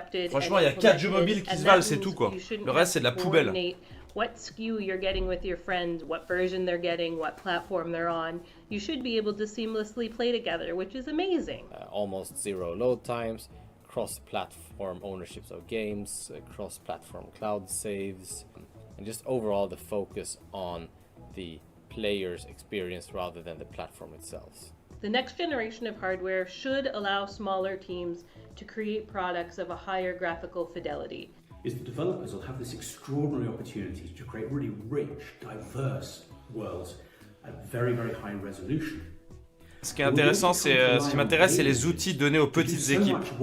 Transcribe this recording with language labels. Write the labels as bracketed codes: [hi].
[fr] Franchement, il y a 4 jeux mobiles qui se valent, c'est tout quoi. Le reste, c'est de la poubelle. [en] What SKU you're getting with your friends, what version they're getting, what platform they're on. You should be able to seamlessly play together, which is amazing. Almost zero load times, cross-platform ownerships of games, cross-platform cloud saves, and just overall the focus on the player's experience rather than the platform itself. The next generation of hardware should allow smaller teams to create products of a higher graphical fidelity. Is the developers will have this extraordinary opportunity to create really rich, diverse worlds very high resolution. [fr] Ce qui est intéressant, ce qui m'intéresse, c'est les outils donnés aux petites équipes.